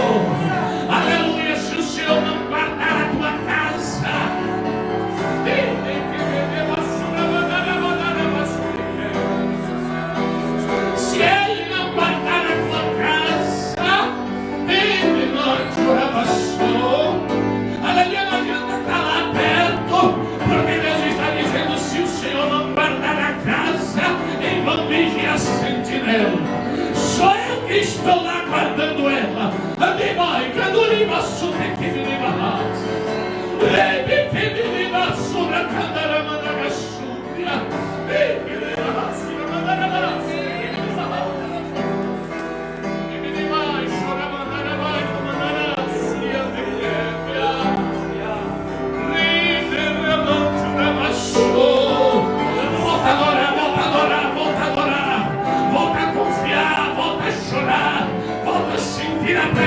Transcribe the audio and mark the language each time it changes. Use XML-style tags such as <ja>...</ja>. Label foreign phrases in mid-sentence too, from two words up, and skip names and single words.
<pt>Aleluia, se o Senhor não guardar a tua casa, se Ele não guardar a tua casa, Ele não te abençoou. Aleluia, não adianta estar lá perto, porque Deus está dizendo: se o Senhor não guardar a casa, em vão vigia a sentinela. Sou eu que estou lá guardando ela. Abibai, Caduriba, Sura, Kibiriba, Lebi, Kibiriba, Sura, Candaramanda, Sura, Kibiriba, Sura, Mandaraba, Kibiriba, Sura, Mandaraba, Mandaraba, Sia, Kibiriba, volta a adorar, volta a adorar, volta a adorar, volta a confiar, volta a chorar, volta a sentir</pt>